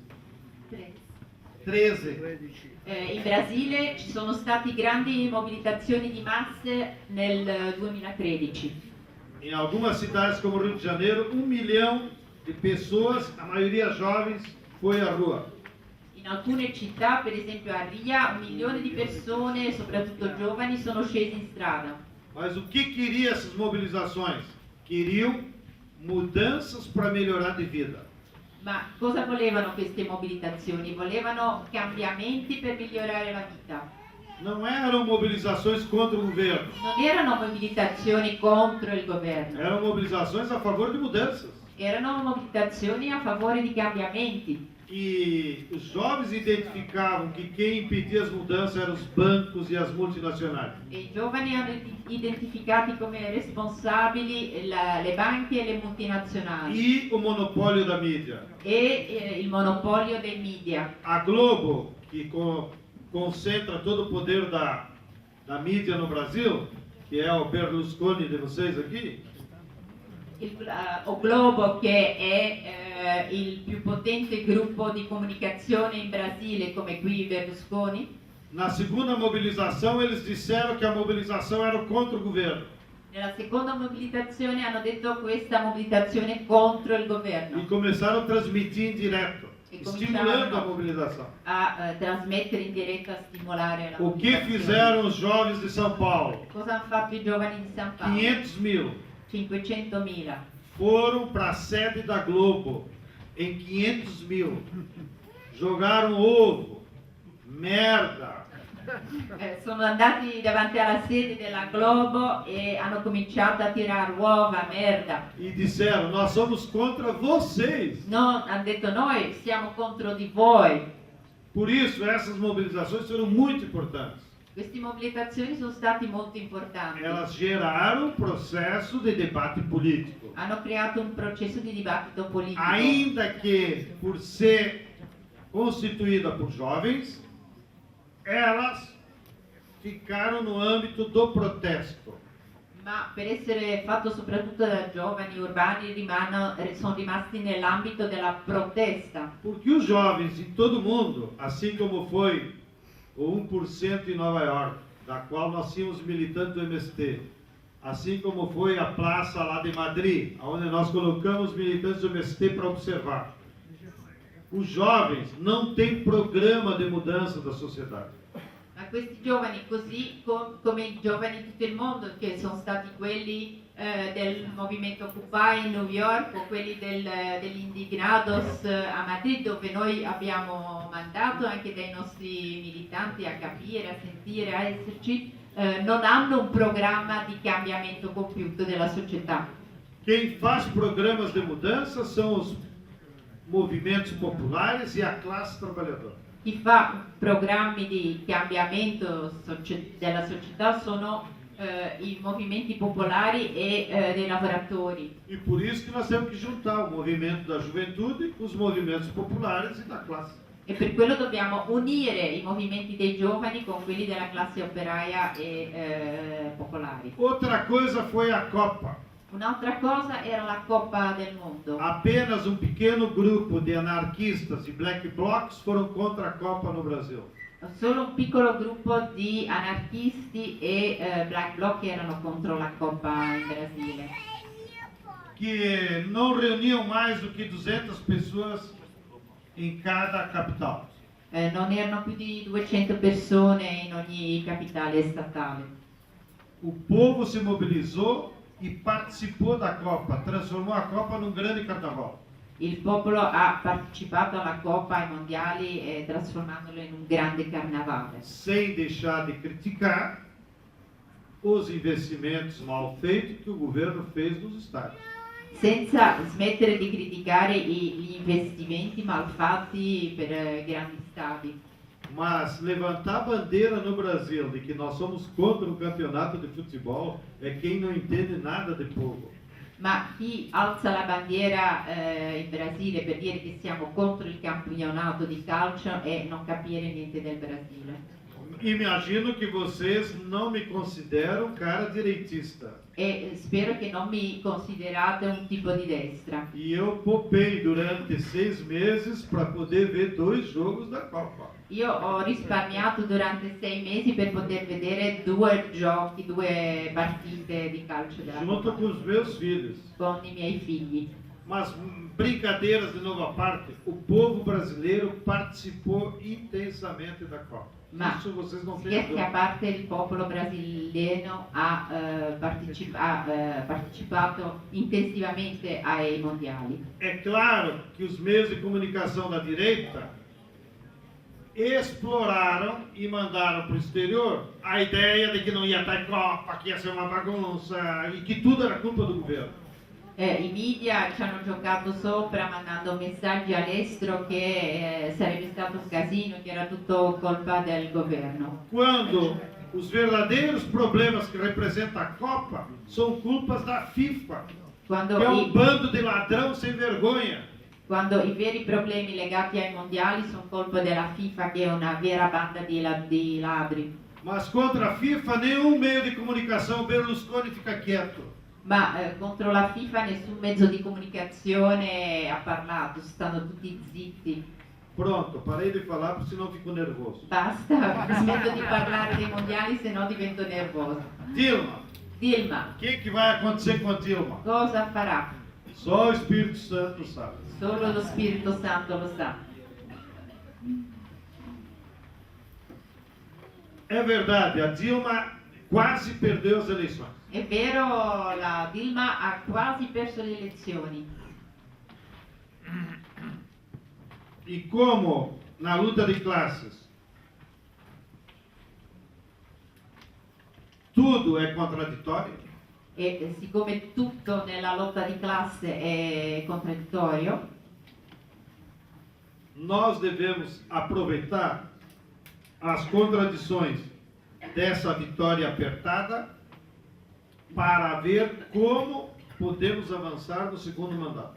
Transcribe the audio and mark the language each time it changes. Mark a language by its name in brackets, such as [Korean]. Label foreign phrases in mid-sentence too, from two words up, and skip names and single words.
[Italian] 13. In Brasile ci sono stati grandi mobilitazioni di masse nel 2013. [Portuguese] Em algumas cidades como Rio de Janeiro, 1 milhão de pessoas, a maioria jovens, foi à rua. [Italian] In alcune città, per esempio a Ria, 1 milione di persone, soprattutto giovani, sono scesi in strada. [Portuguese] Mas o que queria essas mobilizações? Queriam mudanças para melhorar de vida. [Italian] Ma cosa volevano queste mobilitazioni? Volevano cambiamenti per migliorare la vita. [Portuguese] Não eram mobilizações contra o governo, [Italian] Non erano mobilitazioni contro il governo, [Portuguese] eram mobilizações a favor de mudanças. [Italian] erano mobilitazioni a favore di cambiamenti. [Portuguese] E os jovens identificavam que quem impedia as mudanças eram os bancos e as multinacionais. [Italian] E i giovani hanno identificati come responsabili le banche e le multinazionali [Portuguese] E o monopólio da mídia. [Italian] e il monopolio dei media. [Portuguese] A Globo, que concentra todo o poder da mídia no Brasil, que é o Berlusconi de vocês aqui, [Italian] O Globo, che è il più potente gruppo di comunicazione in Brasile, come qui Berlusconi, [Portuguese] na segunda mobilização eles disseram que a mobilização era contra o governo. [Italian] nella seconda mobilitazione hanno detto questa mobilitazione contro il E governo, [Portuguese] começaram a transmitir em direto, E estimulando a [Italian] cominciarono [Portuguese] mobilização. [Italian] a trasmettere in diretta, a stimolare la [Portuguese] O que [Italian] mobilitazione. [Portuguese] fizeram os jovens de São Paulo? [Italian] Cosa hanno fatto i giovani di San Paolo? [Portuguese] 500 mil [Italian] 500.000. [Portuguese] foram para a sede da Globo, em 500 mil. Jogaram ovo, merda, [Italian] Sono andati davanti alla sede della Globo e hanno cominciato a tirare uova, merda. [Portuguese] e disseram: nós somos contra vocês. [Italian] No, hanno detto noi siamo contro di voi. [Portuguese] Por isso, essas mobilizações foram muito importantes. [Italian] Queste mobilitazioni sono state molto importanti. [Portuguese] Elas geraram um processo de debate político. [Italian] Hanno creato un processo di dibattito politico. [Portuguese] Ainda que, por ser constituída por jovens, elas ficaram no âmbito do protesto. [Italian] Ma per essere fatto soprattutto da giovani urbani sono rimasti nell'ambito della protesta. [Portuguese] Porque os jovens em todo o mundo, assim como foi o 1% em Nova York, da qual nós tínhamos militantes do MST, assim como foi a praça lá de Madrid, onde nós colocamos militantes do MST para observar. Os jovens não têm programa de mudança da sociedade. [Italian] Ma questi giovani, così come i giovani di tutto il mondo, che sono stati quelli del movimento Occupy in New York o quelli degli Indignados a Madrid, dove noi abbiamo mandato anche dei nostri militanti a capire, a sentire, a esserci, non hanno un programma di cambiamento compiuto della società. [Portuguese] Quem faz programas de mudança são os movimentos populares e a classe trabalhadora. [Italian] Chi fa programmi di cambiamento della società sono i movimenti popolari e dei lavoratori. [Portuguese] E por isso que nós temos que juntar o movimento da juventude com os movimentos populares e da classe. [Italian] E per quello dobbiamo unire i movimenti dei giovani con quelli della classe operaia e popolari. [Portuguese] Outra coisa foi a Copa. [Italian] Un'altra cosa era la Coppa del Mondo. [Portuguese] Apenas um pequeno grupo de anarquistas e [English] black blocs [Portuguese] foram contra a Copa no Brasil. [Italian] Solo un piccolo gruppo di anarchisti e [English] black bloc [Italian] erano contro la Coppa in Brasile, [Portuguese] Que não reuniam mais do que 200 pessoas em cada capital. [Italian] non erano più di 200 persone in ogni capitale statale. [Portuguese] O povo se mobilizou e participou da Copa, transformou a Copa num grande carnaval. [Italian] Il popolo ha partecipato alla Coppa, ai mondiali, trasformandolo in un grande carnavale, [Portuguese] Sem deixar de criticar os investimentos mal feitos que o governo fez nos estádios. [Italian] senza smettere di criticare gli investimenti malfatti per grandi stadi. [Portuguese] Mas levantar a bandeira no Brasil de que nós somos contra o campeonato de futebol é quem não entende nada de povo. [Italian] Ma chi alza la bandiera in Brasile per dire che siamo contro il campionato di calcio è non capire niente del Brasile. [Portuguese] Imagino que vocês não me consideram um cara direitista. [Italian] E spero che non mi considerate un tipo di destra. [Portuguese] E eu poupei durante 6 meses para poder ver 2 jogos da Copa. [Italian] Io ho risparmiato durante 6 mesi per poter vedere 2 giochi, 2 partite di calcio della [Portuguese] Junto [Italian] Coppa [Portuguese] com os meus filhos. [Italian] con i miei figli. [Portuguese] Mas brincadeiras de nova parte, o povo brasileiro participou intensamente da Copa. [Italian] Ma [Portuguese] Isso vocês não têm [Italian] scherzi a [Portuguese] dúvida. [Italian] parte, il popolo brasiliano ha partecipato intensivamente ai mondiali. [Portuguese] É claro que os meios de comunicação da direita exploraram e mandaram para o exterior a ideia de que não ia estar em Copa, que ia ser uma bagunça e que tudo era culpa do governo. [Italian] I media ci hanno giocato sopra mandando messaggi all'estero che sarebbe stato un casino, che era tutto colpa del governo. [Portuguese] Quando os verdadeiros problemas que representa a Copa são culpas da FIFA, [Italian] Quando [Portuguese] que é [Italian] i, [Portuguese] um bando de ladrão sem vergonha. [Italian] quando i veri problemi legati ai mondiali sono colpa della FIFA, che è una vera banda di ladri. [Portuguese] Mas contra a FIFA, nenhum meio de comunicação, Berlusconi fica quieto. [Italian] Ma contro la FIFA nessun mezzo di comunicazione ha parlato, stanno tutti zitti. [Portuguese] Pronto, parei de falar, porque senão fico nervoso. [Italian] Basta, smetto di parlare dei mondiali, se no divento nervosa. [Portuguese] Dilma, [Italian] Dilma, [Portuguese] o que vai acontecer com a Dilma? [Italian] cosa farà? [Portuguese] Só o Espírito Santo sabe. [Italian] Solo lo Spirito Santo lo sa. [Portuguese] É verdade, a Dilma quase perdeu as eleições. [Italian] È vero, la Dilma ha quasi perso le elezioni. [Portuguese] E como na luta de classes tudo é contraditório, [Italian] E siccome tutto nella lotta di classe è contraddittorio, [Portuguese] nós devemos aproveitar as contradições dessa vitória apertada para ver como podemos avançar no segundo mandato.